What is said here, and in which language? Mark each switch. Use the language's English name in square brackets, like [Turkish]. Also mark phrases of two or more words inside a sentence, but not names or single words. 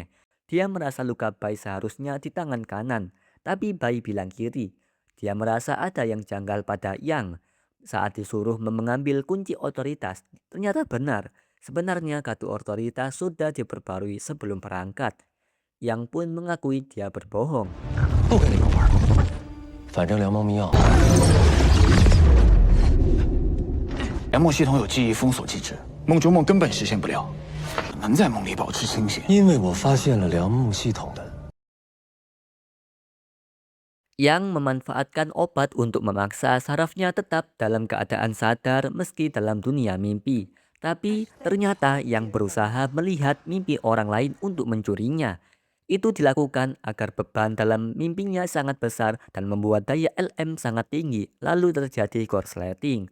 [Indonesian] Dia merasa luka bayi seharusnya di tangan kanan, tapi bayi bilang kiri. Dia merasa ada yang janggal pada Yang. Saat disuruh mengambil kunci otoritas, ternyata benar. Sebenarnya kartu otoritas sudah diperbarui sebelum berangkat. Yang pun mengakui dia berbohong. [Chinese] 不跟你们玩，反正良梦密钥梁梦系统有记忆封锁机制，梦中梦根本实现不了，很难在梦里保持清醒。因为我发现了良梦系统的 [Indonesian] Yang memanfaatkan obat untuk memaksa sarafnya tetap dalam keadaan sadar meski dalam dunia mimpi. Tapi ternyata Yang berusaha melihat mimpi orang lain untuk mencurinya. Itu dilakukan agar beban dalam mimpinya sangat besar dan membuat daya LM sangat tinggi, lalu terjadi korsleting.